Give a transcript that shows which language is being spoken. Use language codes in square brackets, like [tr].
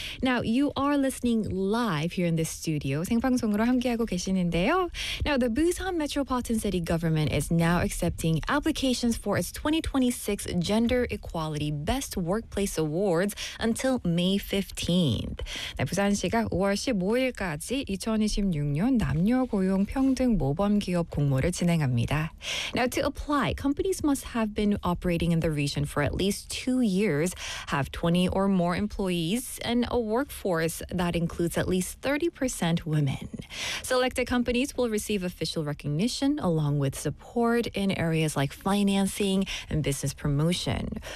[en] Now, you are listening live here in the studio. [ko] 생방송으로 함께하고 계시는데요. [en] Now, the Busan Metropolitan City Government is now accepting applications for its 2026 Gender Equality Best Workplace Awards until May 15th. [ko] 네, 부산시가 5월 15일까지 2026년 남녀고용평등 모범기업 공모를 진행합니다. [en] Now, to apply, companies must have been operating in the region for at least 2 years, have 20 or more employees, and a workforce that includes at least 30% women. Selected companies will receive official recognition along with support in areas like financing and business promotion.